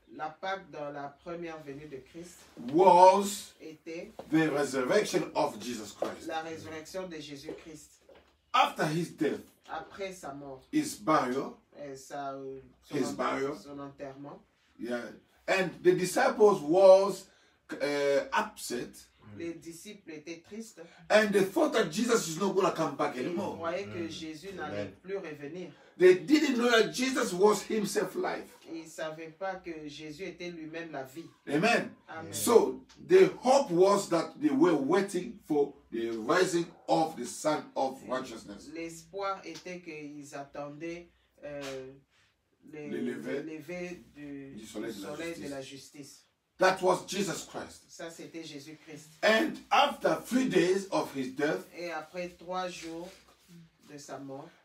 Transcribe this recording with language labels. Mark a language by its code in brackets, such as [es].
[fr] La Pâque dans la première venue de Christ [en] was [fr] était [en] the resurrection of Jesus Christ. [fr] la résurrection de Jésus-Christ. [en] After his death, [fr] Après sa mort, [en] his burial, His burial. [fr] son enterrement, [en] yeah, and the disciples was upset, [fr] les disciples étaient tristes. [en] and they thought that Jesus is not going to come back [fr] Ils [en] anymore. [fr] croyaient que Jésus n'allait [en] Amen. [fr] plus revenir. [en] They didn't know that Jesus was himself life. [fr] Ils ne savaient pas que Jésus était lui-même la vie. [en] Amen. [fr] Amen. [en] So the hope was that they were waiting for the rising of the Son of Righteousness. [fr] L'espoir était qu'ils attendaient Le lever lever du soleil de la justice. [en] That was Jesus Christ. [fr] Ça, c'était Jésus-Christ. [en] And after 3 days of his death, [fr] Et après 3 jours de sa mort,